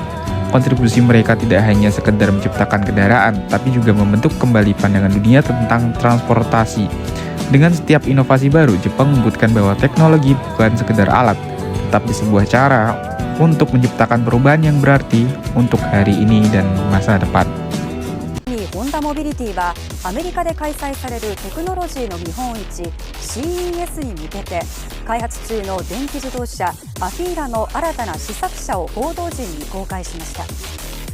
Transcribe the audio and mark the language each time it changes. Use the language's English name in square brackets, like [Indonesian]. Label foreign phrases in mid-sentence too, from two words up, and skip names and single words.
[Indonesian] Kontribusi mereka tidak hanya sekedar menciptakan kendaraan, tapi juga membentuk kembali pandangan dunia tentang transportasi. Dengan setiap inovasi baru, Jepang membuktikan bahwa teknologi bukan sekedar alat, tetapi sebuah cara untuk menciptakan perubahan yang berarti untuk hari ini dan masa depan. [Japanese] ホンダモビリティはアメリカで開催されるテクノロジーの見本市 CES に向けて開発中の電気自動車アフィーラの新たな試作車を報道陣に公開しました。